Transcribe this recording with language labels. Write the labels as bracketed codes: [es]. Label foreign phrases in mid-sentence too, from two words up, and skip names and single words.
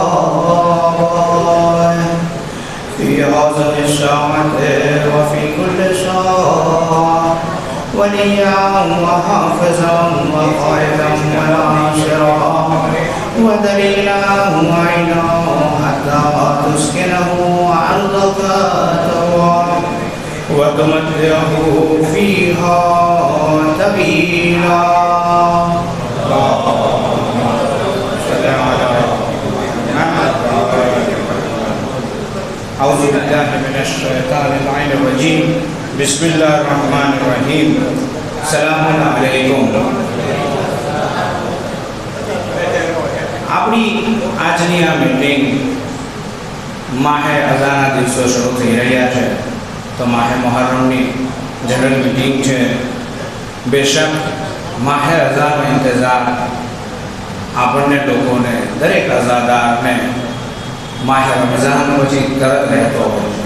[ar] آله في هذه الساعة وفي كل ساعة وليا وحافظا وقائدا وناصرا ودليلا وعينا حتى تسكنه أرضك طوعا وتمتعه فيها طويلا. أعوذ بالله من الشيطان اللعين الرجيم. بسم الله الرحمن الرحيم. السلام عليكم. [gu] આપણી આજની આ મીટિંગ માહે અઝાના દિવસો શરૂ થઈ રહ્યા છે તો માહે મુહર્રમની જનરલ મીટિંગ છે. બેશક માહે અઝાનો ઇંતજાર આપણને લોકોને દરેક અઝાદારને માહે રમઝાન પછી તરત રહેતો હોય છે.